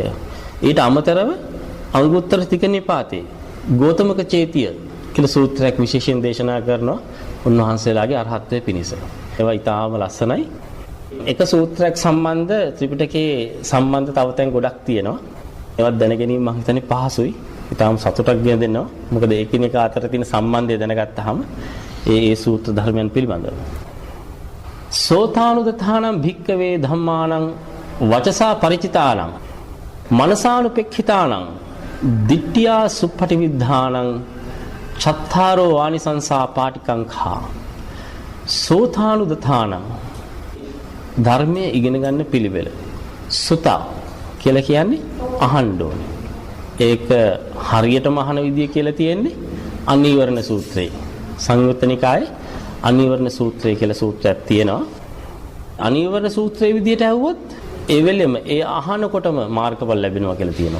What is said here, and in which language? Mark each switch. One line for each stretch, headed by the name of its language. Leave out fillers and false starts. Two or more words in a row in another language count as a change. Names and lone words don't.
Sinhala: ඊට අමතරව අංගුත්තර තික නිපාතේ ගෝතමක චේතිය කියලා සූත්‍රයක් විශේෂයෙන් දේශනා කරනවා උන්වහන්සේලාගේ අරහත්ත්වයේ පිණිස. ඒවා ඊටාම ලස්සනයි. එක සූත්‍රයක් සම්බන්ධ ත්‍රිපිටකයේ සම්බන්ධ තව තැන් ගොඩක් තියෙනවා. ඒවත් දැනගැනීම මම හිතන්නේ පහසුයි. ඊටාම සතුටක් ගෙන දෙනවා. මොකද එකිනෙකා අතර තියෙන සම්බන්ධය දැනගත්තාම ඒ සූත්‍ර ධර්මයන් පිළිබඳව.
Pali: සෝතානුදතානම් භික්කවේ ධම්මානං වචසා ಪರಿචිතානං මනසානුපෙක්ඛිතානං දිට්ඨියා සුප්පටිවිද්ධානං චත්තාරෝ ආනිසංසා පාටිකංඛා.
Sinhala: සෝතානුදතානං ධර්මයේ ඉගෙන ගන්න පිළිවෙල. සුතා කියලා කියන්නේ අහන්න ඕනේ. ඒක හරියටම අහන විදිය කියලා තියෙන්නේ අනීවරණ සූත්‍රයේ. සංයුත්ත නිකායේ අනීවරණ සූත්‍රය කියලා සූත්‍රයක් තියෙනවා. අනීවරණ සූත්‍රයේ විදියට ඇහුවොත් ඒ වෙලෙම ඒ අහනකොටම මාර්ගඵල ලැබෙනවා කියලා තියෙනවා.